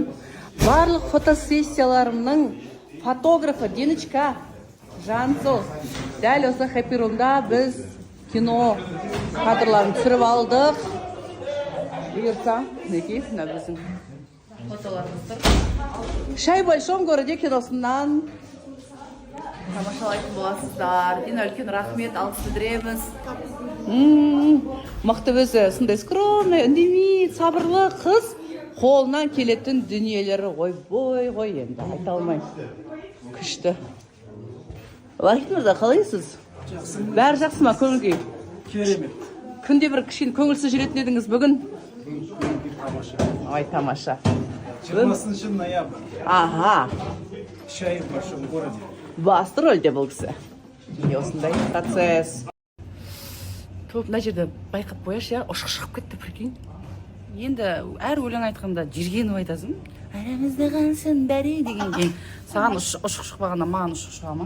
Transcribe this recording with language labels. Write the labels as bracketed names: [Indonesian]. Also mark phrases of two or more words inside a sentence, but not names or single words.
[Kazakh] Барлық фотосессияларымның фотографы Диночка Жансыл. Дәл осы хэппи-румда біз кино кадрларын түсіріп алдық. Бұйырса, неке, мына біздің фотоларымыз тұр. Шай в большом городе киносынан тамашалайтын боласыздар. Дина, үлкен рахмет, алғыс білдіреміз. Мықты өзі, сондай скромный, үндемейді, сабырлы қыз. Қолынан келетін дүниелері ойбой ғой енді, айта алмай. Күшті. Лахит мырза, қалайсыз? Жақсы. Бәрі жақсы ма, көңіл күй? Керемет. Күнде бір кішкене көңілсіз жүретін едіңіз бүгін? Тамаша. Ай, тамаша. 20 ноябрь. Аха. Чай в большом городе. Басты рөлде бұл кісі. Осындай процесс. Топ, мына жерде байқап қояш, я ұшық шығып кетті, прикинь. Енді әр өлең айтқанда Жиргенов айтасың. Әремізді қансын бәрі деген кейін. Саған ұшық шықпағанда маған ұшық шыға ма?